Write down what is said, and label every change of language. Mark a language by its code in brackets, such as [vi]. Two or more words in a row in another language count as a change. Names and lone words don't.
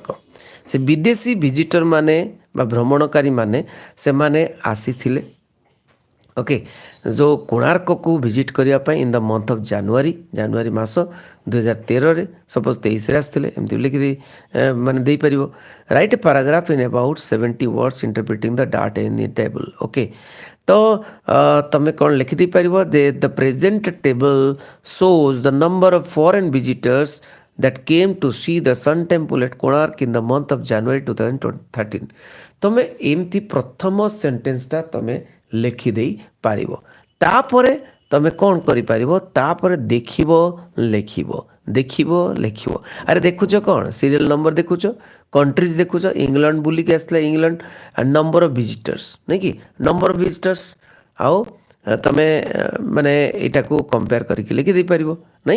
[or] ସେ ବିଦେଶୀ ଭିଜିଟର ମାନେ ବା ଭ୍ରମଣକାରୀ ମାନେ ସେମାନେ ଆସିଥିଲେ ଓକେ ଯେଉଁ କୋଣାର୍କକୁ ଭିଜିଟ୍ କରିବା ପାଇଁ [en] in the month of January [or] ମାସ 2013ରେ ସପୋଜ୍ 23ରେ ଆସିଥିଲେ ଏମିତି ଲେଖିଦେଇ ମାନେ ଦେଇପାରିବ। [en] write a paragraph in about 70 words interpreting the data in the table okay. [or] ତ ତୁମେ କ'ଣ ଲେଖିଦେଇପାରିବ ଯେ [en] the present table shows the number of foreign visitors that came to see the sun temple at Konark in the month of January 2013। [or] ତମେ ଏମିତି ପ୍ରଥମ ସେଣ୍ଟେନ୍ସଟା ତମେ ଲେଖିଦେଇ ପାରିବ। ତାପରେ ତମେ କ'ଣ କରିପାରିବ, ତାପରେ ଲେଖିବ। ଆରେ ଦେଖୁଛ କ'ଣ [en] serial number [or] ଦେଖୁଛ, କଣ୍ଟ୍ରିଜ୍ ଦେଖୁଛ, ଇଂଲଣ୍ଡ ବୁଲିକି ଆସିଥିଲା [en] England and number of visitors [or] ନାଇଁ କି [en] number of visitors [or] ଆଉ ତମେ ମାନେ ଏଇଟାକୁ କମ୍ପେୟାର କରିକି ଲେଖିଦେଇପାରିବ ନାଇଁ।